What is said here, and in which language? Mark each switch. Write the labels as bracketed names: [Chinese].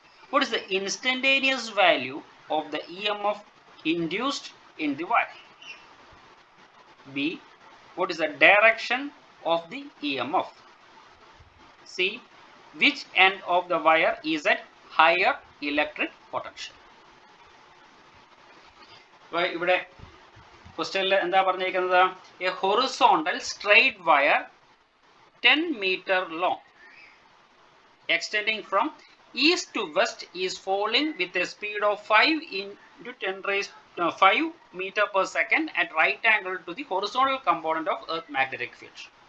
[English] What is the instantaneous value of the EMF induced in the wire? B. What is the direction of the EMF? C. Which end of the wire is at higher electric potential? [Malayalam] ഇവിടെ ക്വസ്റ്റ്യനിൽ എന്താ പറഞ്ഞിരിക്കുന്നത്? [English] A horizontal straight wire 10 meter long extending from east to west is falling with a speed of 5 into 10 raised 5 meter per second at right angle to the horizontal component of Earth magnetic field.